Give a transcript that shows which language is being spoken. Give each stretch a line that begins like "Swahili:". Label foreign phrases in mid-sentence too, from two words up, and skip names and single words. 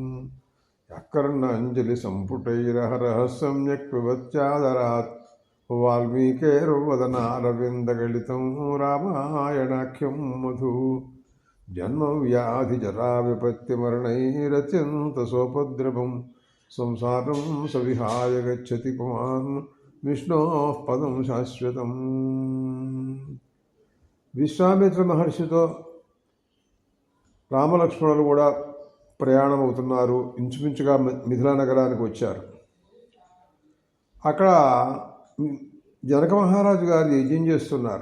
Sanskrit: यःकर्णाञ्जलिसम्पुटैरहरः सम्यक् पिबत्यादरात् वाल्मीकेर्वदनारविन्दगलितं रामायणाख्यं मधु जन्मव्याधिजराविपत्तिमरणैरत्यन्तसोपद्रवं संसारं सविहाय गच्छति पुमान् विष्णोः पदं शाश्वतम्।
Telugu: విశ్వామిత్ర మహర్షితో రామలక్ష్మణులు కూడా ప్రయాణం అవుతున్నారు. ఇంచుమించుగా మిథిలా నగరానికి వచ్చారు. అక్కడ జనక మహారాజు గారు యజ్ఞం చేస్తున్నారు.